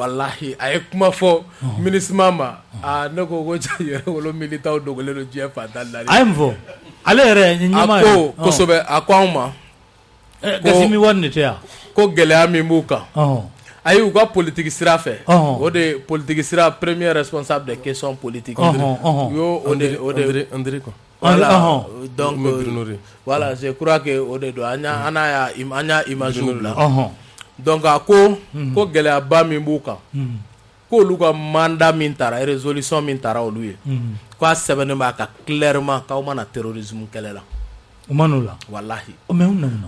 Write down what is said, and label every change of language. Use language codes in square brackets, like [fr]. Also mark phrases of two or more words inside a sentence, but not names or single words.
[bm] walahi a ye kuma fɔ MINUSMA ma ne ko ja yɛrɛwolo militant dogolen don diɲɛ fantan naani a ye mun fɔ ale yɛrɛ ɲɛmaa a ko kosɛbɛ a ko anw ma Gasimi wari de tɛ yan ko gɛlɛya min b'u kan ayi u ka politique sira fɛ o de politique sira [fr] premier responsable des questions politiques [bm] u y'o o de André quoi [fr] voilà donc voilà je crois que [bm] o de don an y'a image bila donc a ko gɛlɛyaba min b'u kan k'olu ka mandat min taara résolution min taara olu ye k'a sɛbɛnnen b'a kan clairement k'aw mana terrorisme kɛlɛ la o ma n'o la walahi mais u nana